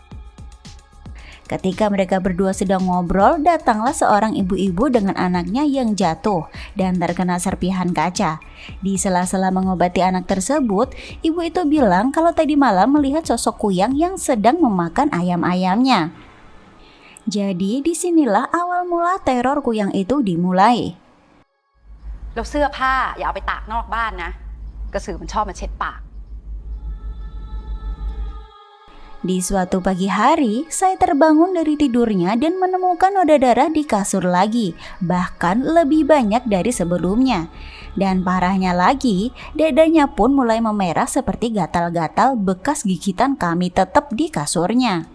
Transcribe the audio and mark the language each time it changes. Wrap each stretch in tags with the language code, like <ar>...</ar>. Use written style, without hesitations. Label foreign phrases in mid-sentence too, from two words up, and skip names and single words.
<id>Ketika mereka berdua sedang ngobrol, datanglah seorang ibu-ibu dengan anaknya yang jatuh dan terkena serpihan kaca. Di sela-sela mengobati anak tersebut, ibu itu bilang kalau tadi malam melihat sosok kuyang yang sedang memakan ayam-ayamnya. Jadi disinilah awal mula teror kuyang itu dimulai.</id> <th>แล้วเสื้อผ้าอย่าเอาไปตากนอกบ้านนะกระสือมันชอบมาเช็ดปาก</th> <id>Di suatu pagi hari, Sai terbangun dari tidurnya dan menemukan noda darah di kasur lagi, bahkan lebih banyak dari sebelumnya. Dan parahnya lagi, dadanya pun mulai memerah seperti gatal-gatal bekas gigitan kami tetap di kasurnya.</id>